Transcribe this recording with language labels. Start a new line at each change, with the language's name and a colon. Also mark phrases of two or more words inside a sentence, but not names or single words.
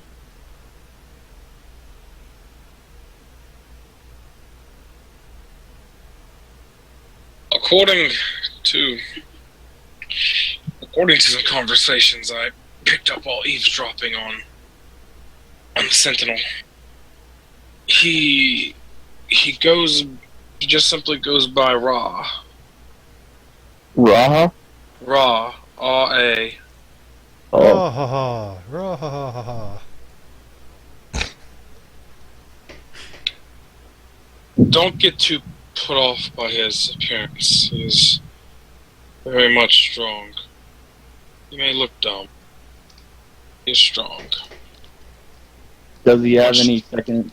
English: According to some conversations I picked up while eavesdropping on the Sentinel, he just simply goes by Ra. Raha? Ra. R-A. Oh, Ha ha ha. Ra ha ha ha ha. Don't get too put off by his appearance. He is very much strong. He may look dumb. He is strong. does he have any second?